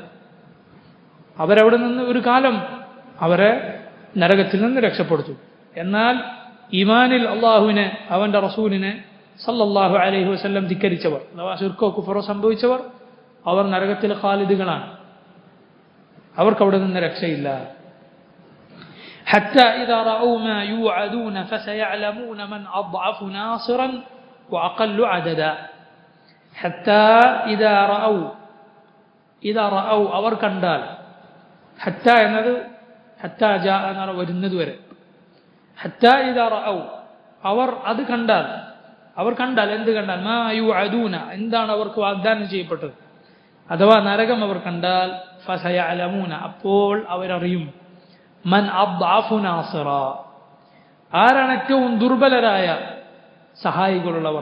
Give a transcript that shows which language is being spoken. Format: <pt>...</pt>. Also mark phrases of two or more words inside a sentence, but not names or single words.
<ml>അവരവിടെ നിന്ന് ഒരു കാലം അവരെ നരകത്തിൽ നിന്ന് രക്ഷപ്പെടുത്തും. എന്നാൽ ഈമാനിൽ അള്ളാഹുവിനെ അവൻ്റെ റസൂലിനെ</ml> <ar>صلى الله عليه وسلم</ar> <ml>ധിക്കരിച്ചവർ, അഥവാ ശിർക്കോ കുഫറോ സംഭവിച്ചവർ, അവർ നരകത്തിൽ ഖാലിദുകളാണ്. അവർക്കവിടെ നിന്ന് രക്ഷയില്ല.</ml> <ar>حتى إذا رأوا ما يوعدون فسيعلمون من أضعف ناصرا وأقل عددا. حتى إذا رأوا</ar> <ml>അവർ കണ്ടാൽ, حتى എന്നത്</ml> <ar>حتى جاء</ar> <ml>എന്നാണ് വരുന്നത് വരെ.</ml> <ar>حتى إذا رأوا</ar> <ml>അവർ അത് കണ്ടാൽ, അവർ കണ്ടാൽ എന്ത് കണ്ടാൽ,</ml> <ar>ما يوعدون</ar> <ml>എന്താണ് അവർക്ക് വാഗ്ദാനം ചെയ്യപ്പെട്ടത്, അഥവാ നരകം അവർ കണ്ടാൽ, ഫസയഅലമൂന അപ്പോൾ അവരറിയും,</ml> <ar>من أضعف ناصرا</ar> <ml>ആരാണ് ഏറ്റവും ദുർബലരായ സഹായികളുള്ളവർ.</ml>